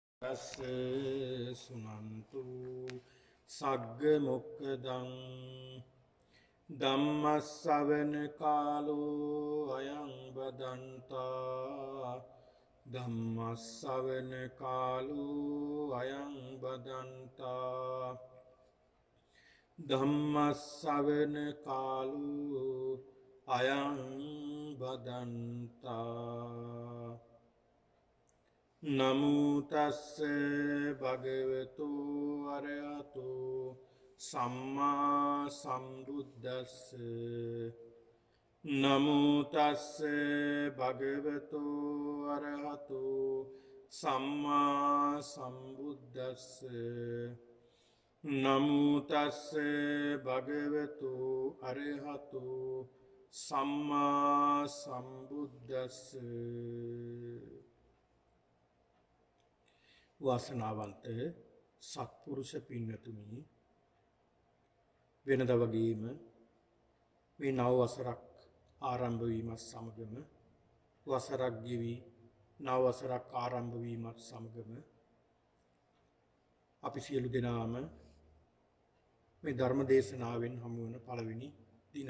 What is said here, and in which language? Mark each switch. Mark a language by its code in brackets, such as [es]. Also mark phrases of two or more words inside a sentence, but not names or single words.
[pi] සුනන්තු සග්ග මොක්කදං ධම්මස්සවන කාලෝ අයං බදන්තා ධම්මස්සවන කාලෝ අයං බදන්තා ධම්මස්සවන කාලෝ අයං බදන්තා නමුතස්ස භගවතු අරහතු සම්මා සම්බුද්දස්ස නමුතස්ස භගවතු අරහතු සම්මා සම්බුද්දස්ස නමුතස්ස භගවතු අරහතු සම්මා සම්බුද්දස්ස [si] වාසනාවන්ත සත්පුරුෂ පින්නතුනි වෙනද වගේම මේ නව වසරක් ආරම්භ වීමත් සමගම වසරක් ගෙවි නව වසරක් ආරම්භ වීමත් සමගම අපි සියලු දෙනාම මේ ධර්ම දේශනාවෙන් හමු වන පළවෙනි දිනය.